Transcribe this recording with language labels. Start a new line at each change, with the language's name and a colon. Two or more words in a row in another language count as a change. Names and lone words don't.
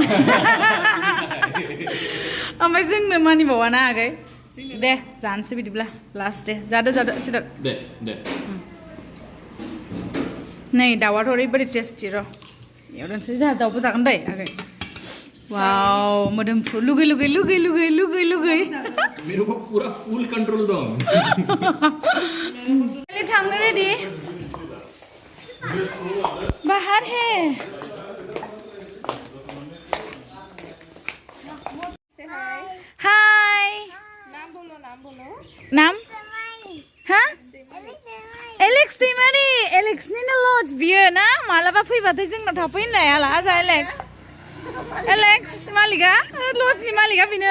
Bodo: ओमफ्राय जोंनो मानिबावा ना आगै दे जानोसै बिदिब्ला लास्ट दे जादो सिदार दे नै दाउआथ' ओरैबायदि टेस्टि र' एवदोंसै जोंहा दाउबो जागोन दे आगै वाव मोदोमफ्रु लुगै
Hindi: मेरे को पूरा फुल कंट्रोल दो पहले थांनो रेडी बाहर है हाय नाम बोलो नाम हाँ एलेक्स दैमारि
Bodo: एलेक्सनि लज बियो ना मालाबा फैबाथाय जोंनाव थाफैनो लायाला आजा एलेक्स मालिका लजनि मालिका बेनो